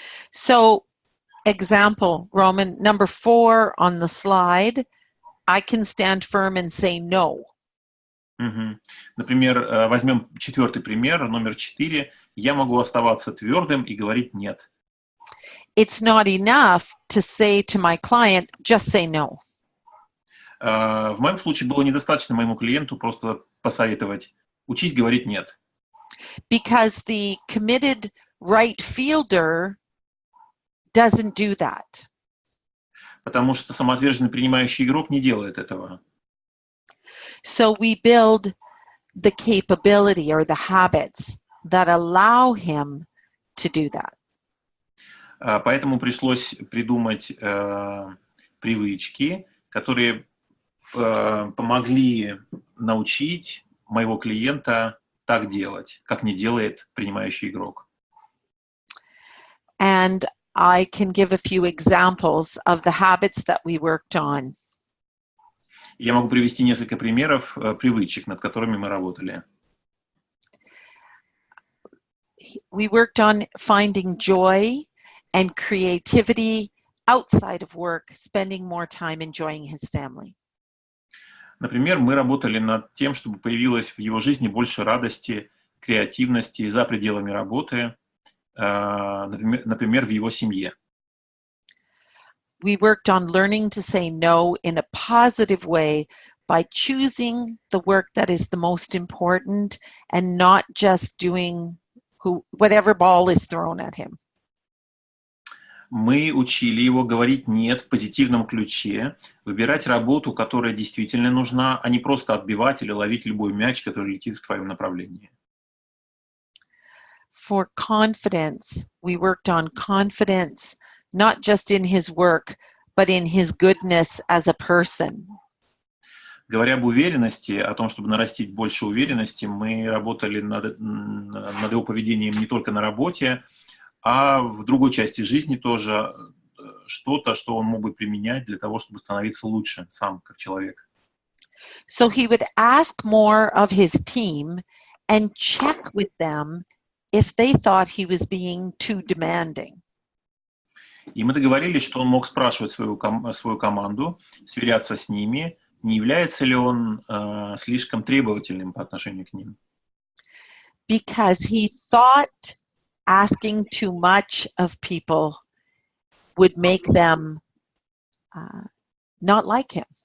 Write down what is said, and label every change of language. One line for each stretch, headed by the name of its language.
English: So, example, Roman, number 4 on the slide, I can stand firm and say no.
Russian: Например, возьмем 4-й пример, номер 4. Я могу оставаться твердым и говорить «нет».
English: It's not enough to say to my client, just say no.
Russian: В моем случае было недостаточно моему клиенту просто посоветовать «учись говорить нет».
English: Because the committed right fielder doesn't do that.
Russian: Потому что самоотверженный принимающий игрок не делает этого.
English: So we build the capability or the habits that allow him to do that.
Russian: Поэтому пришлось придумать привычки, которые помогли научить моего клиента так делать, как не делает принимающий игрок.
English: And I can give a few examples of the habits that we worked on.
Russian: Я могу привести несколько примеров привычек, над которыми мы работали.
English: We worked on finding joy and creativity outside of work, spending more time enjoying his family.
Russian: Например, мы работали над тем, чтобы появилось в его жизни больше радости, креативности за пределами работы, например, в его семье.
English: We worked on learning to say no in a positive way by choosing the work that is the most important and not just doing whatever ball is thrown at him.
Russian: Мы учили его говорить «нет» в позитивном ключе, выбирать работу, которая действительно нужна, а не просто отбивать или ловить любой мяч, который летит в твоем направлении.
English: For confidence, we worked on confidence, not just in his work, but in his goodness as a person.
Russian: Говоря об уверенности, о том, чтобы нарастить больше уверенности, мы работали над его поведением не только на работе, а в другой части жизни тоже что-то, что он мог бы применять для того, чтобы становиться лучше сам, как человек.
English: So he would ask more of his team and check with them if they thought he was being too demanding.
Russian: И мы договорились, что он мог спрашивать свою команду, сверяться с ними, не является ли он слишком требовательным по отношению к ним.
English: Because he thought asking too much of people would make them not like him.